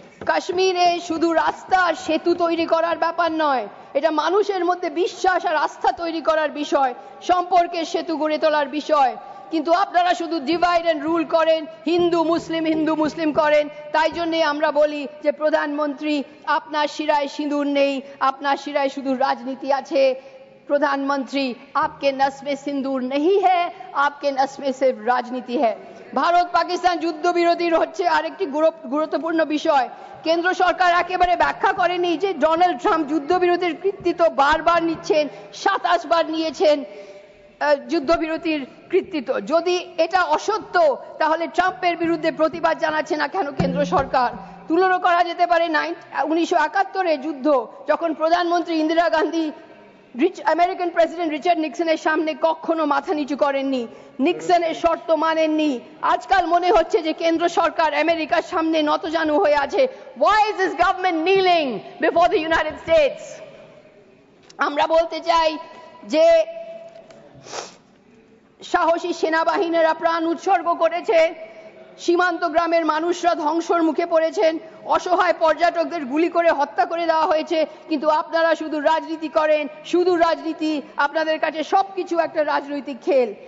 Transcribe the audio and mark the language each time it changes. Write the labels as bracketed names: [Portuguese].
[Bangla] কাশ্মীরে শুধু রাস্তা আর সেতু তৈরি করার ব্যাপার নয়, এটা মানুষের মধ্যে বিশ্বাস আর আস্থা তৈরি করার বিষয়, সম্পর্কের সেতু গড়ে তোলার বিষয়। কিন্তু আপনারা শুধু [English] divide and rule [Bangla] করেন, হিন্দু মুসলিম করেন। তাই জন্যে আমরা বলি যে প্রধানমন্ত্রী, আপনার শিরায় সিঁদুর নেই, আপনার শিরায় শুধু রাজনীতি আছে। [Hindi] প্রধানমন্ত্রী, आपके नस में सिंदूर नहीं है, आपके नस में सिर्फ রাজনীতি है। [Bangla] ভারত পাকিস্তান যুদ্ধবিরতির হচ্ছে আরেকটি গুরুত্বপূর্ণ বিষয়। কেন্দ্র সরকার একেবারে ব্যাখ্যা করেনি যে ডোনাল্ড ট্রাম্প যুদ্ধবিরতির কৃতিত্ব বারবার নিচ্ছেন, 27 বার নিয়েছেন যুদ্ধবিরতির কৃতিত্ব। যদি এটা অসত্য, তাহলে ট্রাম্পের বিরুদ্ধে প্রতিবাদ জানাচ্ছে না কেন কেন্দ্র সরকার? তুলনা করা যেতে পারে 1971 যুদ্ধ, যখন প্রধানমন্ত্রী Indira Gandhi American president Richard নিক্সনের সামনে কখনো মাথা নিচু করেননি, নিক্সনের শর্ত মানেননি। আজকাল মনে হচ্ছে যে কেন্দ্র সরকার আমেরিকার সামনে নতজানু হয়ে আছে। [English] Why is this government kneeling before the United States? [Bangla] আমরা বলতে চাই যে সাহসী সেনাবাহিনীরা প্রাণ উৎসর্গ করেছে, সীমান্ত গ্রামের মানুষরা ধ্বংসের মুখে পড়েছেন, অসহায় পর্যটকদের গুলি করে হত্যা করে দেওয়া হয়েছে। কিন্তু আপনারা শুধু রাজনীতি করেন, শুধু রাজনীতি। আপনাদের কাছে সবকিছু একটা রাজনৈতিক খেল।